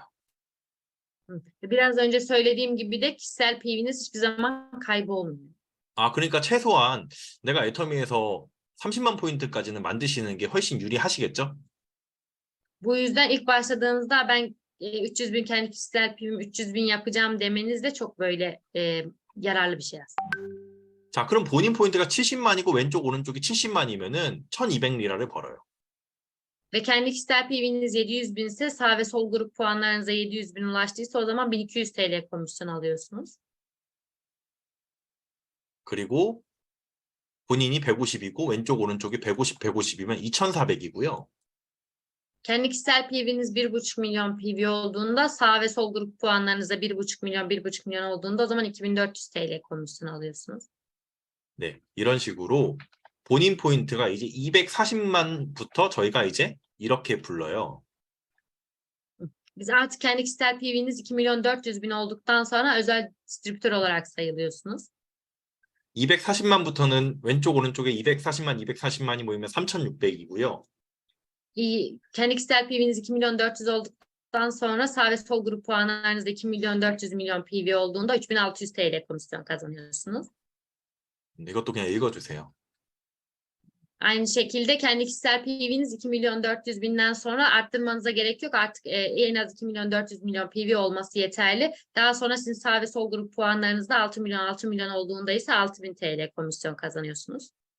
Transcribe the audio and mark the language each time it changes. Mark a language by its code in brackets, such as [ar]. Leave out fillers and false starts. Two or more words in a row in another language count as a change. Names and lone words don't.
[tr] Biraz önce söylediğim gibi de kişisel PV'niz hiçbir zaman kaybolmuyor. [ko] 그러니까 최소한 내가 애터미에서 30만 포인트까지는 만드시는 게 훨씬 유리하시겠죠? [tr] Bu yüzden ilk başladığınızda ben 300.000 kendi kişisel PV'm 300.000 yapacağım demeniz de çok böyle yararlı bir şey aslında. [ko] 자, 그럼 본인 포인트가 70만이고 왼쪽 오른쪽이 70만이면은 1,200리라를 벌어요. [tr] Ve kendi kişisel PV'niz 700.000 ise sağ ve sol grup puanlarınıza 700.000 ulaştıysa o zaman 1200 TL komisyon alıyorsunuz. [ko] 그리고 본인이 150이고 왼쪽 오른쪽이 150이면 2,400이고요. [tr] Kendi kişisel PV'niz 1,5 milyon PV olduğunda sağ ve sol grup puanlarınızda 1,5 milyon olduğunda o zaman 2400 TL komisyon alıyorsunuz. [ko] 네, 이런 식으로 본인 포인트가 이제 240만부터 저희가 이제 이렇게 불러요. [tr] Biz artık kendi kişisel PV'niz 2.400.000 olduktan sonra özel distribütör olarak sayılıyorsunuz. [ko] 240만부터는 왼쪽 오른쪽에 240만이 모이면 3,600이고요. [tr] Kendi kişisel PV'niz 2.400.000 olduktan sonra sağ ve sol grup puanlarınızda 2.400.000 PV olduğunda 3.600 TL komisyon kazanıyorsunuz. [ko] 이것도 그냥 읽어주세요. [tr] Aynı şekilde kendi kişisel PV'niz 2.400.000'den sonra arttırmanıza gerek yok. Artık en az 2.400.000 PV olması yeterli. Daha sonra sizin sağ ve sol grup puanlarınızda 6 milyon olduğunda ise 6.000 TL komisyon kazanıyorsunuz.